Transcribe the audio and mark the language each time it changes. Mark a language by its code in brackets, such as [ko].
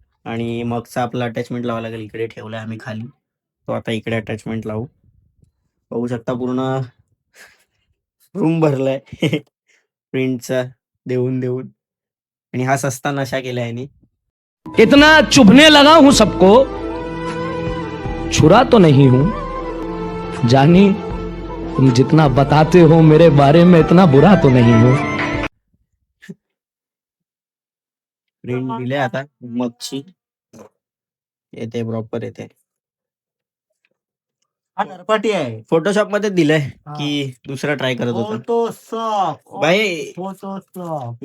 [mr] आणि मगचा आपला अटॅचमेंट लावा लागेल. इकडे ठेवलाय आम्ही खाली, तो आता इकडे अटॅचमेंट लावू. बघू शकता पूर्ण रूम भरलाय प्रिंटचा देऊन देऊन. आणि हा सस्ता नशा केलाय यांनी. [hi] इतना चुभने लगा हूं सबको, छुरा तो नहीं हूं, जानी तुम जितना बताते हो मेरे बारे में इतना बुरा तो नहीं हूं. [mr] प्रिंट दिले आता मगची, येते प्रॉपर येते. हा नरपाटी आहे. फोटोशॉप मध्ये दिलंय हा. की दुसरा ट्राय करत होता. फोटोशॉप. बाई फोटोशॉप.